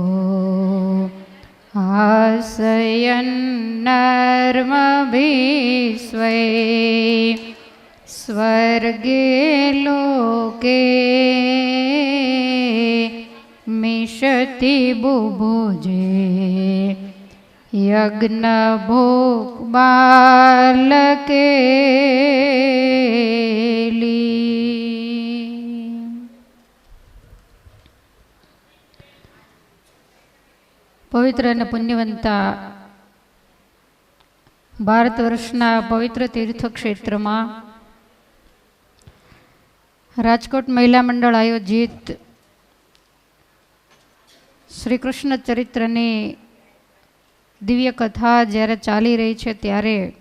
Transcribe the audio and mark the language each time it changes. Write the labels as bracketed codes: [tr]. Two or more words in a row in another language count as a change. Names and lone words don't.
[sa] आसयन्नर्मभिस्वै स्वर्गे लोके मिषति बुभुजे यज्ञभोग बालकेली। [gu] पवित्र અને પુણ્યવંતા ભારત વર્ષના પવિત્ર તીર્થક્ષેત્રમાં રાજકોટ મહિલા મંડળ આયોજિત શ્રી કૃષ્ણ ચરિત્રની દિવ્ય કથા જ્યારે ચાલી રહી છે ત્યારે